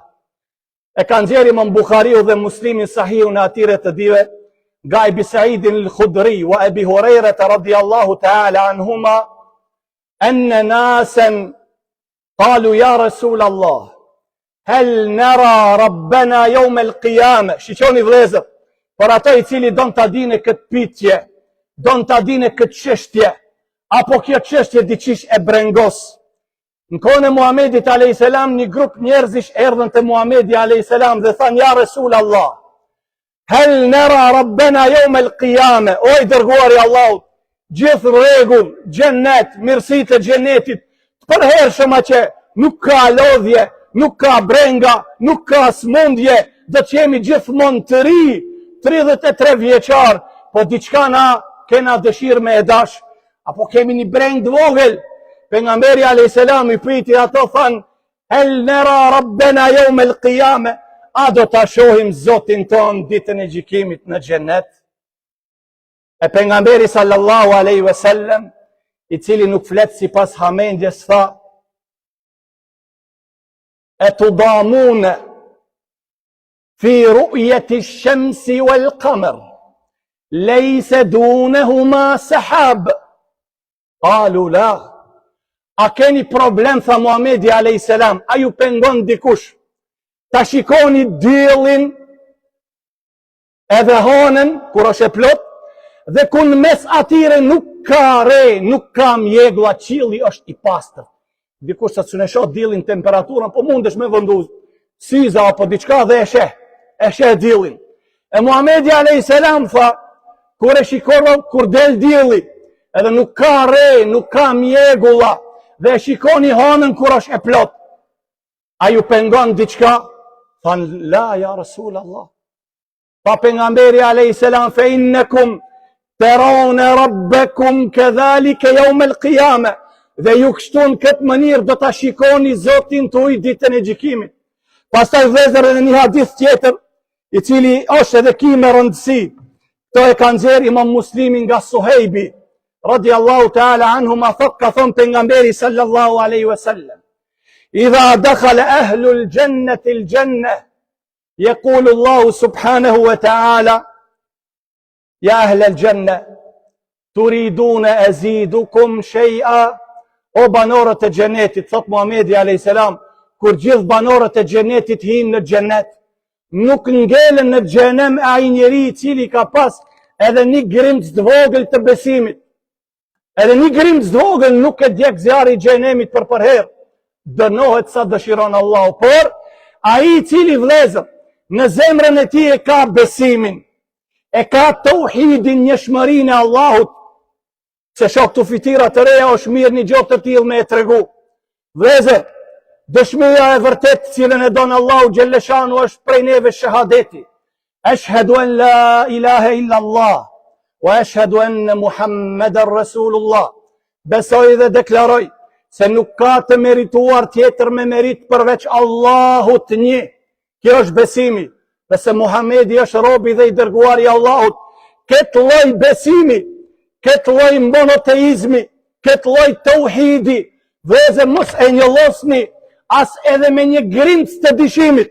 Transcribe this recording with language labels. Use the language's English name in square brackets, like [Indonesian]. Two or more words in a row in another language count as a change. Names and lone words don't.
[Albanian] E kanë nxjerrë Imam Buhariu dhe Muslimi sahihun e atire të dive, nga [Arabic] Ebi Saidin الخدري وأبي هريرة رضي الله تعالى عنهما أن ناسا قالوا يا رسول الله هل نرى ربنا يوم القيامة. [Albanian] Shiqoni vëllezër, për ato i cili don ta dinë këtë pyetje, don ta dinë këtë çështje, apo kjo çështje diçish e brengos. Në kohën e Muhamedit a.s. një grup njerëzish erdhën te Muhamedi a.s. dhe thanë [Arabic] يا رسول الله هل نرى ربنا يوم القيامة. [Albanian] O i dërguari i Allahut, gjithë rregull, xhennet, mirësitë e xhenetit, përhershëm që nuk ka lodhje, nuk ka brenga, nuk ka smundje, do të jemi gjithmonë të ri, 33 vjeçar, po diçka na kena dëshirë me e dash, apo kemi një breng të vogël. Pejgamberi [Arabic] عليه السلام [Albanian] i pyeti ato, thanë [Arabic] هل نرى ربنا يوم القيامة, [Albanian] a do ta shohim Zotin ton ditën e gjykimit në xhennet? E pejgamberi [Arabic] صلى الله عليه وسلم, [Albanian] i cili nuk flet sipas hamendjes, tha: e të [Arabic] تضامون في رؤية الشمس والقمر ليس دونهما سحاب. قالوا لا. [Albanian] A keni problem, tha Muhamedi a.s. A ju pengon dikush ta shikoni diellin edhe hanën kur është e plot, dhe kun mes atyre nuk ka re, nuk ka mjeglla, qielli është i pastër. Dikush sa të shoh diellin temperaturën, po mundesh me vendu syza apo diçka dhe e sheh diellin. E Muhamedi [Arabic] عليه السلام [Albanian] tha, kur e shikova kur del dielli, edhe nuk ka re, nuk ka mjegulla, dhe e shikoni hanën kur është e plot, a ju pengon diçka? [Arabic] Than لا يا رسول الله. [Albanian] Pa pejgamberi [Arabic] عليه السلام فإنكم ترون ربكم كذلك يوم القيامة. [Albanian] Dhe ju kështu në këtë mënyrë do ta shikoni Zotin tuaj ditën e gjykimit. Pastaj vëllezër, edhe një hadith tjetër, i cili është edhe ky me rëndësi. Kto e ka nxjerrë Imam Muslimi nga Suhejbi [Arabic] رضي الله تعالى عنه, [Albanian] ma thot, ka thonë pejgamberi [Arabic] صلى الله عليه وسلم إذا دخل أهل الجنة الجنة يقول الله سبحانه وتعالى يا أهل الجنة تريدون أزيدكم شيئا. [Albanian] O banorët e xhenetit, thot Muhamedi [Arabic] عليه السلام, [Albanian] kur gjithë banorët e xhenetit hinë në xhenet, nuk ngelen në xhenem ai njeri i cili ka pas edhe një grimc të vogël të besimit. Edhe një grimc të vogël nuk e djeg zjarri i xhenemit për herë. Dënohet sa dëshiron Allahu, por ai i cili, vëllezër, në zemrën e tij e ka besimin, e ka tauhidin, njëshmërinë e Allahut. Se shoh këtu fitira të reja, është mirë një gjotë të tillë me e tregu. Vëllezër, dëshmia e vërtet cilën e don Allahu xhelleshanu është prej neve shahadeti. [Arabic] أشهد أن لا إله إلا الله وأشهد أن محمدا رسول الله. [Albanian] Besoj dhe deklaroj se nuk ka të merituar tjetër me merit përveç Allahut një. Kjo është besimi, dhe se Muhamedi është robi dhe i dërguari i Allahut. Këtë lloj besimi, këtë lloj monoteizmi, këtë lloj tauhidi, vëllezër mos e njëllosni as edhe me një grimcë të dyshimit.